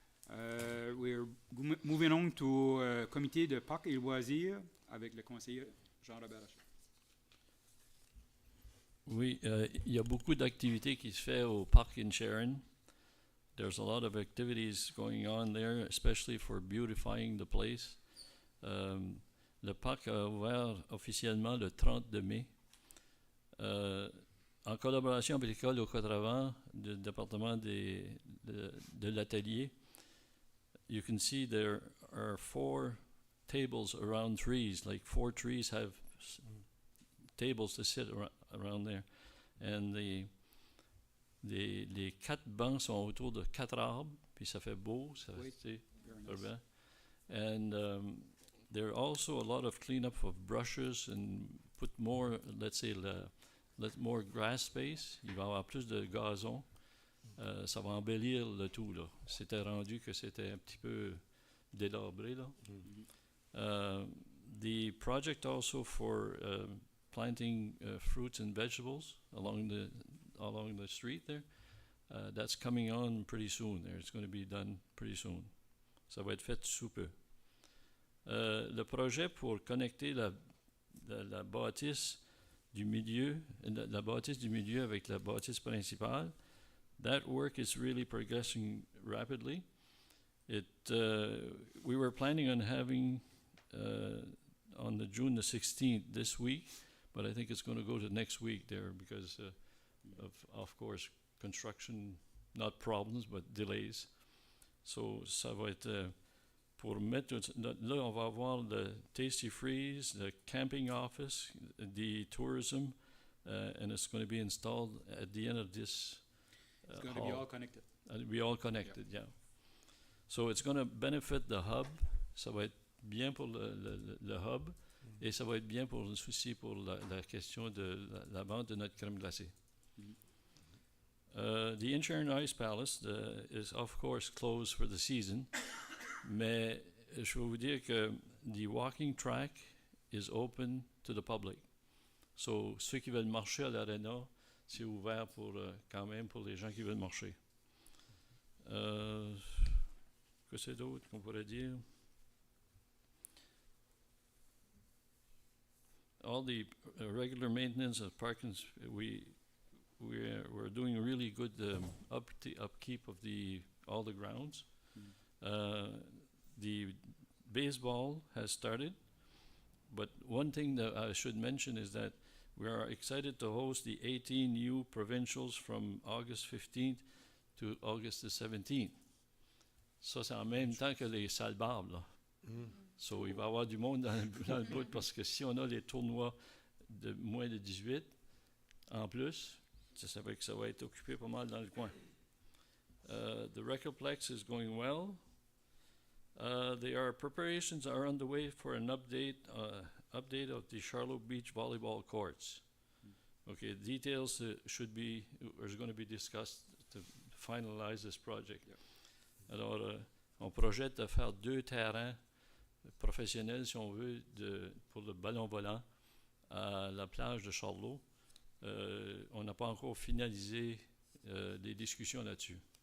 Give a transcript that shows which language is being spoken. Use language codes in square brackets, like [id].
[en] We're moving on to [fr] comité de parcs et loisirs avec le conseiller Jean-Robert Lachey. Oui, il y a beaucoup d'activités qui se fait au parc in Sharon. [en] There's a lot of activities going on there, especially for beautifying the place. [fr] Le parc a ouvert officiellement le 30 mai. En collaboration avec l'école au Cotravant, du département de l'atelier, [en] you can see there are 4 tables around trees, like 4 trees have tables to sit around there. [fr] And les 4 bancs sont autour de 4 arbres, puis ça fait beau, ça Oui, fait [en] very nice. and there are also a lot of cleanup of brushes and put more, let's say, more grass space. [fr] Il va y avoir plus de gazon. Ça va embellir le tout, là. C'était rendu que c'était un petit peu délabré, là. [en] The project also for planting fruits and vegetables along the street there, that's coming on pretty soon there. It's going to be done pretty soon. [fr] Ça va être fait sous peu. Le projet pour connecter la bâtisse du milieu, la bâtisse du milieu avec la bâtisse principale, [en] that work is really progressing rapidly. We were planning on having on the June the 16th this week, but I think it's going to go to next week there because of course, construction, not problems, but delays. So [fr] ça va être pour mettre, là on va avoir le Tasty Freeze, [en] the camping office, the tourism, and it's going to be installed at the end of this It's going to be all connected. It'll be all connected, yeah. So it's going to benefit the hub. [fr] Ça va être bien pour le hub, et ça va être bien pour aussi pour la question de la vente de notre crème glacée. [en] The Inchurn Ice Palace is of course closed for the season, [fr] mais je veux vous dire que [en] the walking track is open to the public. [fr] So ceux qui veulent marcher à l'aréna, c'est ouvert pour quand même pour les gens qui veulent marcher. Que c'est d'autre qu'on pourrait dire? [en] All the regular maintenance of parking, we're doing really good upkeep of all the grounds. The baseball has started, but one thing that I should mention is that we are excited to host the 18 new provincials from August 15th to August the 17th. [fr] Ça, c'est en même temps que les salles barbes, là. So, il va y avoir du monde dans le bout parce que si on a les tournois de moins de 18, en plus, ça veut dire que ça va être occupé pas mal dans le coin. [en] The Recoplex is going well. Preparations are underway for an update of the Charlotte Beach volleyball courts. Okay, details are going to be discussed to finalize this project. [fr] Alors, on projette de faire 2 terrains professionnels, si on veut, pour le ballon volant à la plage de Charlot. On n'a pas encore finalisé les discussions là-dessus.